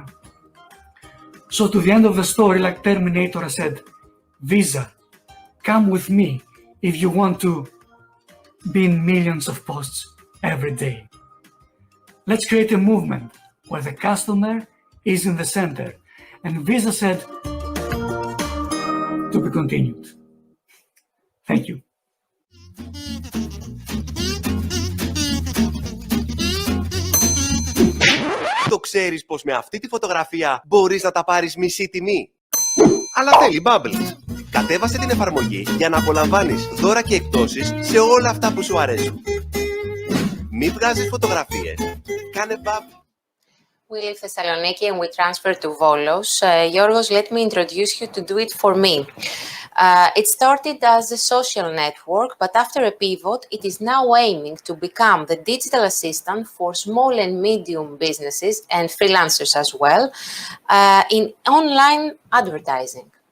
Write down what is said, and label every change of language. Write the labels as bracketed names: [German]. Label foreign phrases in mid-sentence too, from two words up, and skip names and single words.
[English] So to the end of the story, like Terminator, I said, Visa, come with me if you want to be in millions of posts every day. Let's create a movement where the customer is in the center. And Visa said, to be continued. Thank you. [Greek] Το ξέρεις πως με αυτή τη φωτογραφία μπορείς να τα πάρεις μισή τιμή? Αλλά θέλει Bubbllz. Κατέβασε την εφαρμογή για να απολαμβάνεις δώρα και εκπτώσεις σε όλα αυτά που σου αρέσουν. Μη βγάζεις φωτογραφίες. Κάνε Bubbllz. [English] We leave Thessaloniki and we transfer to Volos. Yorgos, let me introduce you to Do It For Me. It started as a social network, but after a pivot, it is now aiming to become the digital assistant for small and medium businesses and freelancers as well in online advertising.